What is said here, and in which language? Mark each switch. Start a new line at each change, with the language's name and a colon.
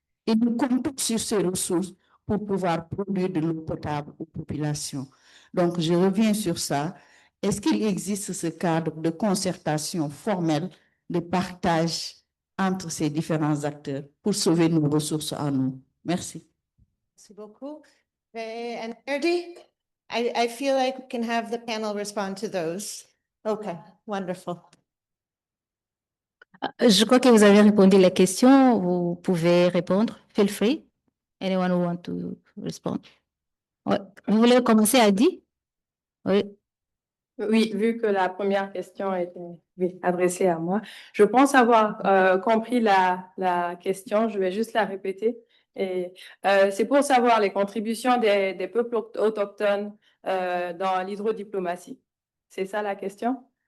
French: Et nous comptons sur ces ressources pour pouvoir produire de l'eau potable aux populations. Donc, je reviens sur ça. Est-ce qu'il existe ce cadre de concertation formelle, de partage entre ces différents acteurs pour sauver nos ressources en eau? Merci. Merci beaucoup.
English: And Erdi, I feel like we can have the panel respond to those. Okay, wonderful.
French: Je crois que vous avez répondu à la question. Vous pouvez répondre.
English: Feel free. Anyone who want to respond?
French: Ouais. Vous voulez commencer, Adi? Oui. Oui, vu que la première question était adressée à moi, je pense avoir compris la question. Je vais juste la répéter. Et c'est pour savoir les contributions des peuples autochtones dans l'hydrodiplomatie. C'est ça la question?